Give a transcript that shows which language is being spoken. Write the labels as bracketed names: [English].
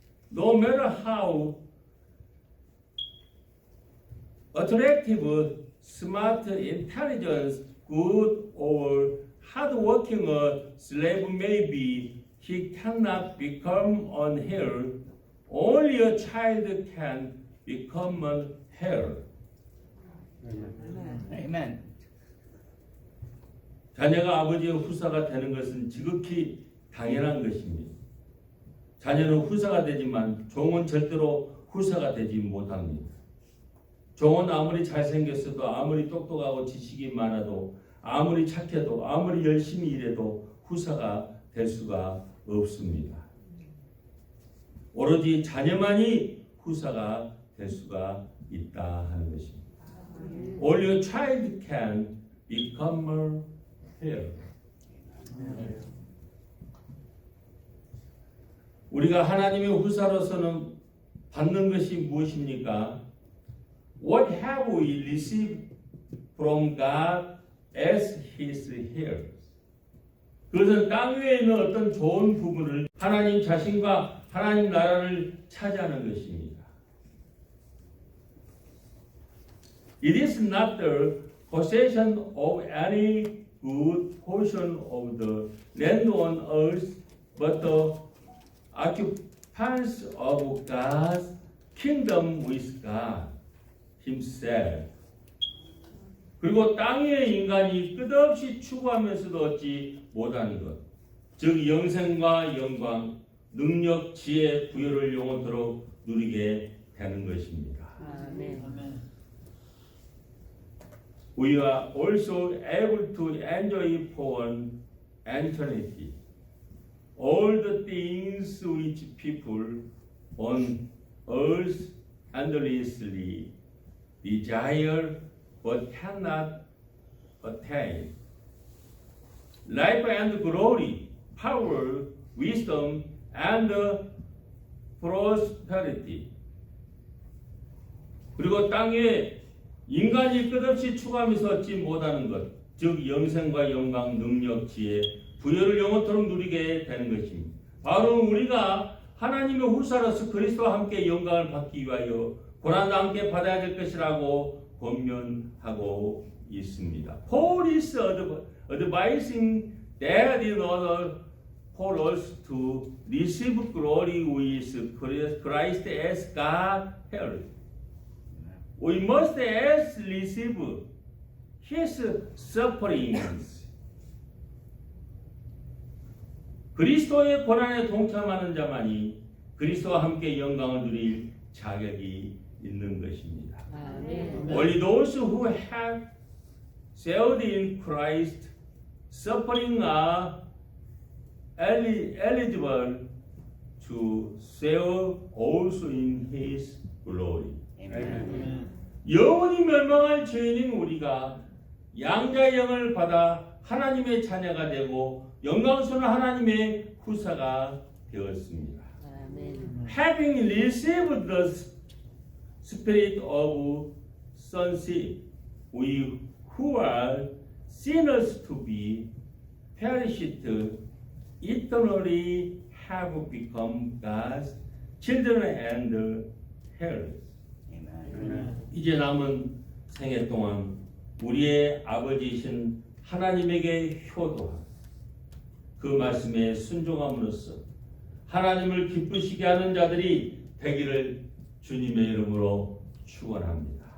[English] No matter how attractive, smart, intelligent, good, or hardworking a slave may be, he cannot become an heir. Only a child can become an heir. Amen. [Korean] 자녀가 아버지의 후사가 되는 것은 지극히 당연한 것입니다. 자녀는 후사가 되지만 종은 절대로 후사가 되지 못합니다. 종은 아무리 잘생겼어도 아무리 똑똑하고 지식이 많아도 아무리 착해도 아무리 열심히 일해도 후사가 될 수가 없습니다. 오로지 자녀만이 후사가 될 수가 있다 하는 것입니다. [English] Only a child can become a heir. [Korean] 우리가 하나님의 후사로서는 받는 것이 무엇입니까? [English] What have we received from God as His heirs? [Korean] 그것은 땅 위에 있는 어떤 좋은 부분을 하나님 자신과 하나님 나라를 차지하는 것입니다. [English] It is not the possession of any good portion of the land on earth, but the occupants of God's kingdom with God Himself. [Korean] 그리고 땅 위의 인간이 끝없이 추구하면서도 얻지 못하는 것, 즉 영생과 영광, 능력, 지혜, 부여를 영원토록 누리게 되는 것입니다. 아멘. [English] We are also able to enjoy for an eternity all the things which people on earth endlessly desire but cannot attain. Life and glory, power, wisdom, and prosperity. [Korean] 그리고 땅에 인간이 끝없이 추구하면서 얻지 못하는 것, 즉 영생과 영광, 능력, 지혜, 부여를 영원토록 누리게 되는 것입니다. 바로 우리가 하나님의 후사로서 그리스도와 함께 영광을 받기 위하여 고난도 함께 받아야 될 것이라고 권면하고 있습니다. [English] Paul is advising that in order for us to receive glory with Christ as God heir, we must as receive His sufferings. [Korean] 그리스도의 고난에 동참하는 자만이 그리스도와 함께 영광을 누릴 자격이 있는 것입니다. 아멘. [English] Only those who have shared in Christ's suffering are eligible to share also in His glory. Amen. [Korean] 영원히 멸망할 죄인인 우리가 양자의 영을 받아 하나님의 자녀가 되고 영광스러운 하나님의 후사가 되었습니다. 아멘. [English] Having received the spirit of sonship, we who are sinners to be perished eternally have become God's children and heirs. Amen. [Korean] 이제 남은 생애 동안 우리의 아버지이신 하나님에게 효도하고 그 말씀에 순종함으로써 하나님을 기쁘시게 하는 자들이 되기를 주님의 이름으로 축원합니다.